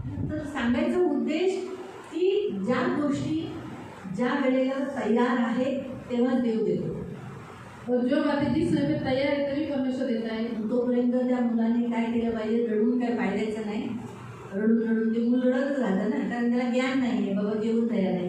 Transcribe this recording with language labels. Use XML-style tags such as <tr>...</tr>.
<mr>तर सांगायचा उद्देश की ज्या गोष्टी ज्या वेळेला तयार आहेत तेव्हाच देव देतो.</mr> <hi>और जो बातें जिस समय पे तैयार है तभी परमेश्वर देता है</hi> <mr>तोपर्यंत त्या मुलाने काय केलं पाहिजे, रडून काय फायद्याचं नाही. रडून ते मूल रडतच राहतं ना, कारण त्याला ज्ञान नाही आहे बाबा जेवण तयार नाही.</mr>